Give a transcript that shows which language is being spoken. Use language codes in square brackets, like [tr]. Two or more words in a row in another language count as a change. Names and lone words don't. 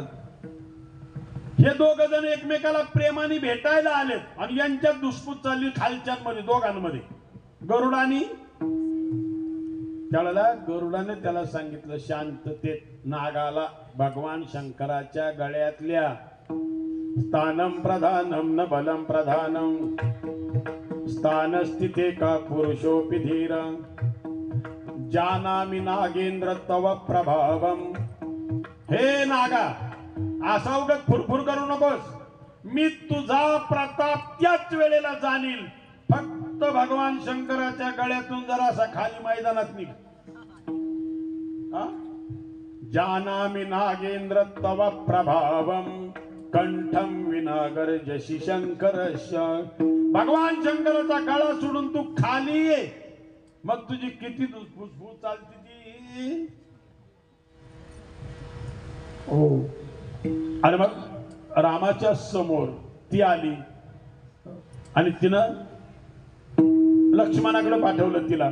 [mr] हे दोघ जण एकमेकाला प्रेमाने भेटायला आलेत आणि यांच्यात दुष्पूत चालली खालच्यांमध्ये दोघांमध्ये. गरुडाने गरुडाने त्याला सांगितलं शांततेत. नागाला भगवान शंकराच्या गळ्यातल्या [sa] स्थानम प्रधानम न बलम प्रधानम स्थानस्थिते का पुरुषोपि धीर जानामि नागेंद्र तव प्रभावम. [mr] हे नागा, असा उगाच फुरफुर करू नकोस. मी तुझा प्रताप त्याच वेळेला जाणील. फक्त भगवान शंकराच्या गळ्यातून जरासा खाली मैदानात निघ. [sa] जानामि नागेंद्र तव प्रभावम कंठम विनागर जशी शंकरस्य. [mr] भगवान शंकराचा गळा सोडून तू खाली ये, मग तुझी किती फुसफुस चालती ती. हो, आणि मग रामाच्या समोर ती आली आणि तिनं लक्ष्मणाकडे पाठवलं तिला.